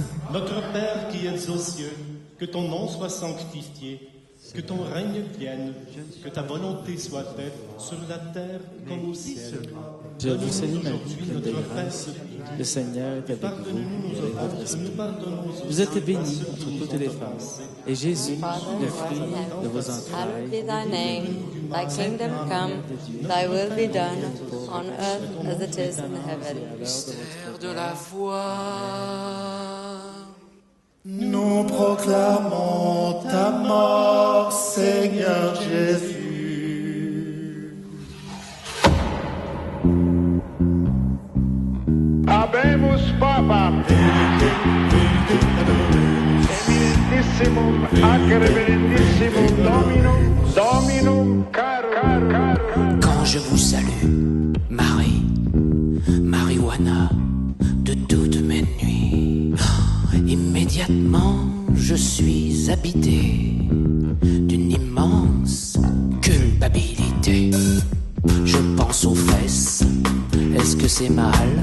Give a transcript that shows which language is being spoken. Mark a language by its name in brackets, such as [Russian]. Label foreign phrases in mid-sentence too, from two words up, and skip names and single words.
[French] Notre Père qui es aux cieux, que ton nom soit sanctifié, que ton règne vienne, que ta volonté soit faite sur la terre comme au ciel. Je vous salue Marie, pleine de grâce. Le Seigneur est avec vous, et avec votre esprit. Vous êtes bénie entre toutes les femmes, et Jésus, le fruit de vos entrailles. [English] Hallowed be thy name, thy kingdom come, thy will be done, on earth as it is in heaven. [French] Mystère de la foi. Nous proclamons ta mort, Seigneur Jésus. [Latin] Habemus Papam, eminentissimum ac reverendissimum Dominum caro. [French] Quand je vous salue, Marie, marijuana de toutes mes nuits, immédiatement je suis habité d'une immense culpabilité. Je pense aux fesses, est-ce que c'est mal?